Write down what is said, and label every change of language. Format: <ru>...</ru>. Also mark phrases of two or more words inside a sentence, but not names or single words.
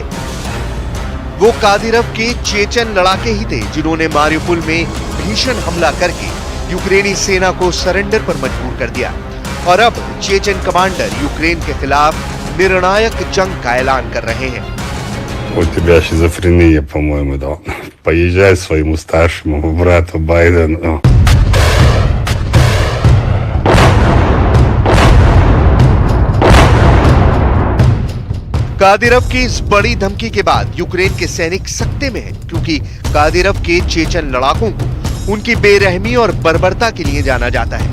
<hi>वो कादिरोव के चेचन लड़ाके ही थे जिन्होंने मारिउपोल में भीषण हमला करके यूक्रेनी सेना को सरेंडर पर मजबूर कर दिया, और अब चेचन कमांडर यूक्रेन के खिलाफ निर्णायक जंग का ऐलान कर रहे हैं।</hi> <ru>У тебя шизофрения, по-моему, да. Поезжай своему старшему брату Байдену.</ru> <hi>कादिरोव की इस बड़ी धमकी के बाद यूक्रेन के सैनिक सकते में हैं, क्योंकि कादिरोव के चेचन लड़ाकों को उनकी बेरहमी और बर्बरता के लिए जाना जाता है।</hi>